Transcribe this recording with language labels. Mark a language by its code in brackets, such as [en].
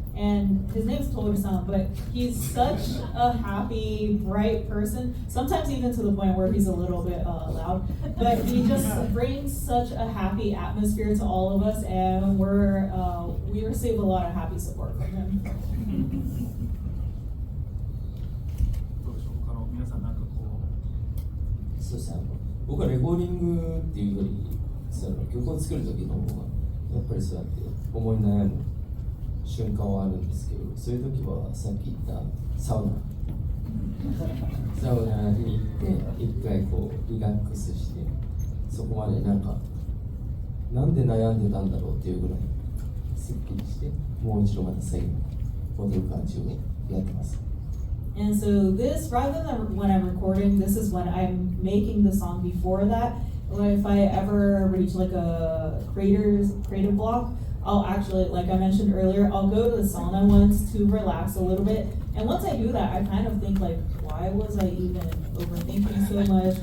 [en] And his name's Toru-san, but he's such a happy, bright person. Sometimes even to the point where he's a little bit loud. But he just brings such a happy atmosphere to all of us, and we receive a lot of happy support from him. [ja] どうでしょう、他の皆さんなんかこう。そうですね、僕はレコーディングっていうよりその曲を作る時の方がやっぱりそうやって思い悩む瞬間はあるんですけど、そういう時はさっき言ったサウナに行って一回こうリラックスして、そこまでなんで悩んでたんだろうっていうぐらいすっきりして、もう一度また最後戻る感じをやってます。 [en] And so this, rather than when I'm recording, this is when I'm making the song before that. If I ever reach like a creative block, I'll actually, like I mentioned earlier, I'll go to the sauna once to relax a little bit. And once I do that, I kind of think like, why was I even overthinking so much?